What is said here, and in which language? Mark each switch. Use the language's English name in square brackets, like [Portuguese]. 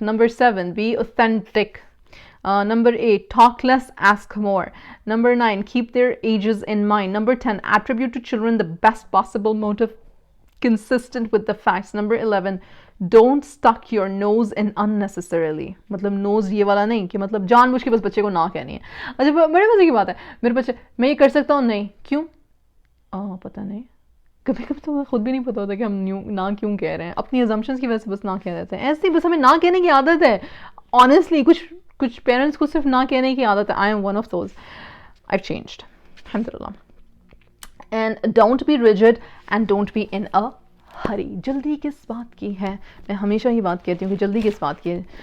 [English] Number 7, be authentic. Number 8, talk less, ask more. Number 9, keep their ages in mind. Number 10, attribute to children the best possible motive consistent with the facts. Number 11, don't stuck your nose in unnecessarily. [Urdu] مطلب نوز یہ والا نہیں کہ مطلب جان بوجھ کے بس بچے کو نہ کہنی ہے. اچھا بڑے مزے کی بات ہے, میرے بچے میں یہ کر سکتا ہوں, نہیں کیوں, پتہ نہیں, کبھی کبھی تو خود بھی نہیں پتا ہوتا کہ ہم نہ کیوں کہہ رہے ہیں, اپنی assumptions کی وجہ سے بس نہ کہہ دیتے ہیں. ایسے ہی بس ہمیں نہ کہنے کی عادت ہے. Honestly کچھ پیرنٹس کو صرف نہ کہنے کی عادت ہے. [English] I am one of those. I've changed. الحمدللہ. And don't be rigid and don't be in a hurry. [Urdu] جلدی کس بات کی ہے, میں ہمیشہ ہی بات کہتی ہوں کہ جلدی کس بات کی ہے.